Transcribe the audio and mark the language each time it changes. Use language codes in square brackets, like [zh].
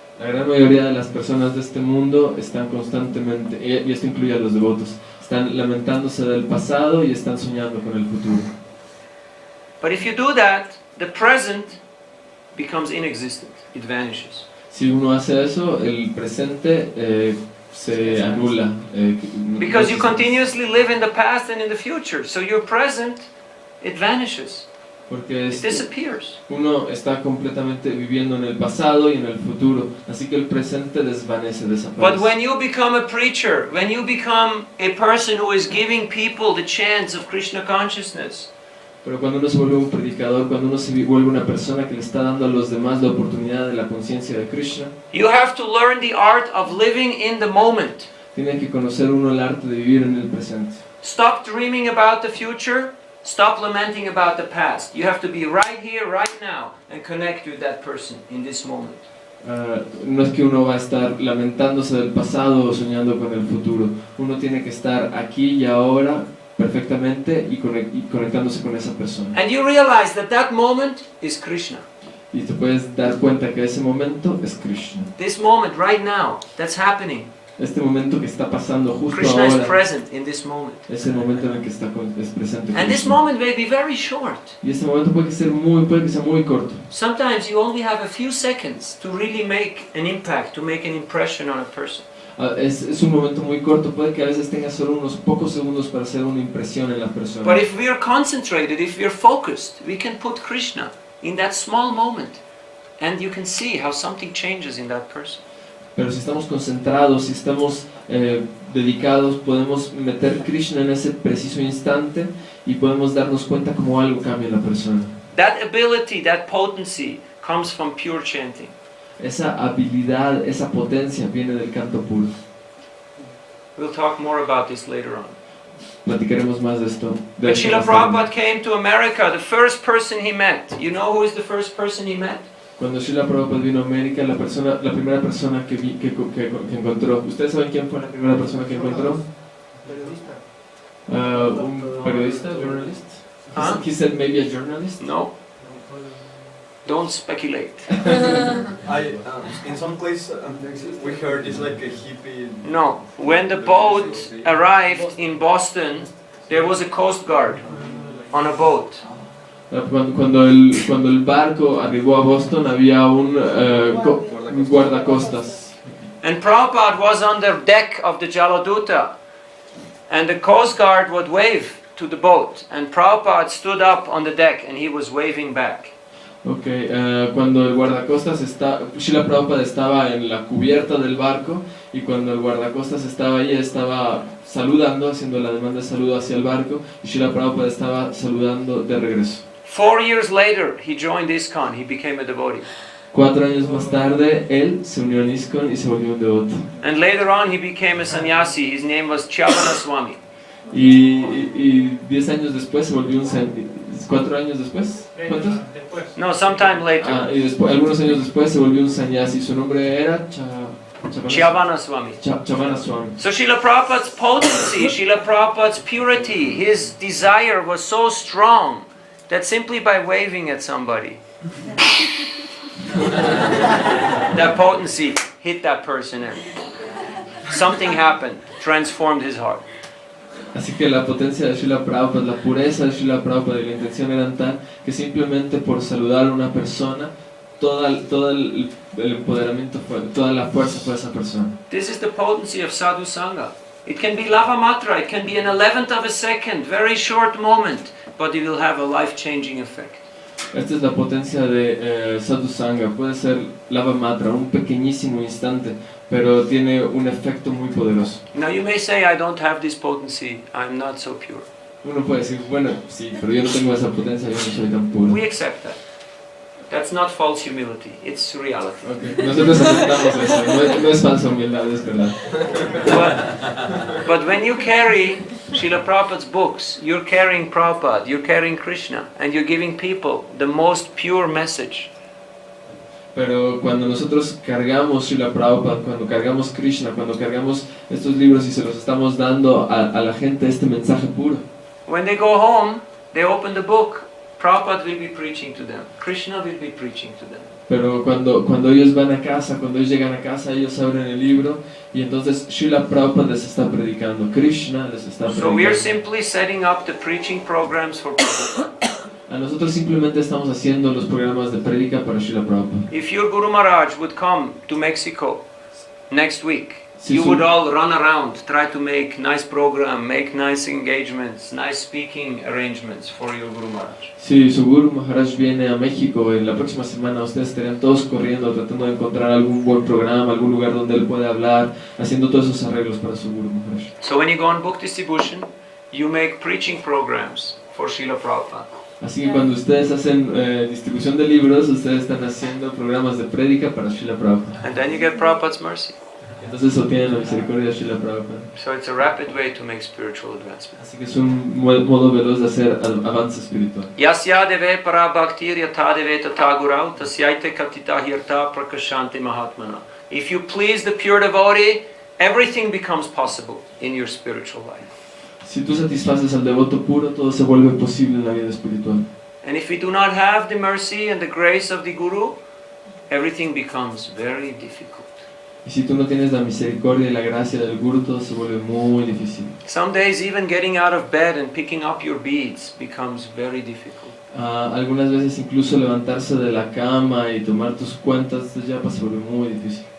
[es] La gran mayoría de las personas de este mundo están constantemente, y esto incluye a los devotos, están lamentándose del pasado y están soñando con el futuro. [en] But if you do that, the present becomes inexistent. It vanishes. [es] Si uno hace eso, el presente se anula. [en] Because you continuously live in the past and in the future. So your present, it vanishes. [es] Porque [en] It disappears. [es] uno está completamente viviendo en el pasado y en el futuro, así que el presente desvanece, [en] But [es] desaparece. [en] when you become a preacher, when you become a person who is giving people the chance of Krishna consciousness, [es] Pero cuando uno se vuelve un predicador, cuando uno se vuelve una persona que le está dando a los demás la oportunidad de la conciencia de Krishna, [en] you have to learn the art of living in the moment. [es] tiene que conocer uno el arte de vivir en el presente. [en] Stop dreaming about the future. Stop lamenting about the past. You have to be right here, right now, and connect with that person in this moment. [es] No es que uno va a estar lamentándose del pasado o soñando con el futuro. Uno tiene que estar aquí y ahora perfectamente y conectándose con esa persona. [en] And you realize that that moment is Krishna. [es] Y te puedes dar cuenta que ese momento es Krishna. [en] This moment, right now, that's happening. [es] este momento que está pasando justo [en] Krishna is [es] ahora [en] present in this moment. [es] es el momento en el que es presente And this Krishna. [en] moment may be very short. [es] Y este momento puede que sea muy corto. [en] Sometimes you only have a few seconds to really make an impact, to make an impression on a person. [es] Es un momento muy corto, puede que a veces tenga solo unos pocos segundos para hacer una impresión en la persona. [en] But if we are concentrated, if we are focused, we can put Krishna in that small moment. And you can see how something changes in that person. [es] Pero si estamos concentrados, si estamos dedicados, podemos meter Krishna en ese preciso instante y podemos darnos cuenta cómo algo cambia en la persona. [en] That ability, that potency comes from pure chanting. [es] Esa habilidad, esa potencia viene del canto puro. [en] We'll talk more about this later on. [es] Platicaremos más de esto. [en] When Srila Prabhupada came to America, the first person he met, you know who is the first person he met? [es] Cuando Srila Prabhupada vino a América, la primera persona que encontró, ¿ustedes saben quién fue la primera persona que encontró? Un periodista, [en] journalist? Huh? He said maybe a journalist? No. Don't speculate. In some place we heard it's like a hippie. No. When the boat arrived in Boston, there was a coast guard on a boat. [es] Cuando el barco arribó a Boston había un guardacostas. [en] And Prabhupada was on the deck of the Jaladuta. And the coast guard would wave to the boat. And Prabhupada stood up on the deck and he was waving back. [es] Cuando el guardacostas Srila Prabhupada estaba en la cubierta del barco y cuando el guardacostas estaba ahí, estaba saludando, haciendo la demanda de saludo hacia el barco y Srila Prabhupada estaba saludando de regreso. [en] 4 years later, he joined ISKCON. He became a devotee. [es] 4 años más tarde, él se unió a ISKCON y se volvió un devoto. [en] And later on, he became a sannyasi. His name was Chavana Swami. [es] Y 10 años después se volvió un sannyasi. 4 años después? ¿Cuántos? [en] No, sometime later. [es] Y después, algunos años después se volvió un sannyasi. Su nombre era Chavana Swami. Chavana Swami. [en] So Srila Prabhupada's potency, Srila Prabhupada's purity, his desire was so strong that simply by waving at somebody, that potency hit that person and something happened, transformed his heart. [es] Así que la potencia de Srila Prabhupada, la pureza de Srila Prabhupada y la intención eran tal que simplemente por saludar a una persona, todo el empoderamiento fue, toda la fuerza fue esa persona. [en] This is the potency of sadhu sangha. It can be lava matra, it can be an 11th of a second, very short moment, but it will have a life-changing effect. [es] Esta es la potencia de sadhu sangha. Puede ser lava matra, un pequeñísimo instante, pero tiene un efecto muy poderoso. [en] Now you may say, I don't have this potency, I'm not so pure. [es] Uno puede decir, bueno, sí, pero yo no tengo esa potencia, yo no soy tan puro. [en] We accept that. That's not false humility, it's reality. Okay. [es] Nosotros aceptamos eso, no es falsa humildad, es verdad. [en] But when you carry Srila Prabhupada's books, you're carrying Prabhupada, you're carrying Krishna, and you're giving people the most pure message. [es] Pero cuando nosotros cargamos Srila Prabhupada, cuando cargamos Krishna, cuando cargamos estos libros y se los estamos dando a la gente este mensaje puro. [en] When they go home, they open the book, Prabhupada will be preaching to them, Krishna will be preaching to them. [es] Pero cuando ellos van a casa, cuando ellos llegan a casa, ellos abren el libro y entonces Srila Prabhupada les está predicando, Krishna les está predicando. [en] So we are simply setting up the preaching programs for Prabhupada. [es] A nosotros simplemente estamos haciendo los programas de prédica para Srila Prabhupada. [en] If your Guru Maharaj would come to Mexico next week, you would all run around, try to make nice program, make nice engagements, nice speaking arrangements for your Guru Maharaj. [es] Si su Guru Maharaj viene a México en la próxima semana, ustedes estarían todos corriendo, tratando de encontrar algún buen programa, algún lugar donde él pueda hablar, haciendo todos esos arreglos para su Guru Maharaj. [en] So when you go on book distribution, you make preaching programs for Srila Prabhupada. [es] Así que cuando ustedes hacen distribución de libros, ustedes están haciendo programas de prédica para Srila Prabhupada. [en] And then you get Prabhupada's mercy. [es] Entonces obtienen la misericordia de Srila Prabhupada. [en] So it's a rapid way to make spiritual advancement. [es] Así que es un modo veloz de hacer avance espiritual. [sa] Yasya deve para bhaktir yatha deve tatagurau tasyaite katita hirta prakashanti mahatmana. [en] If you please the pure devotee, everything becomes possible in your spiritual life. [es] Si tú satisfaces al devoto puro, todo se vuelve posible en la vida espiritual. [en] And if we do not have the mercy and the grace of the Guru, everything becomes very difficult. [es] Y si tú no tienes la misericordia y la gracia del guru, todo se vuelve muy difícil. [en] Some days even getting out of bed and picking up your beads becomes very difficult. [es] Algunas veces incluso levantarse de la cama y tomar tus cuentas de japa se vuelve muy difícil.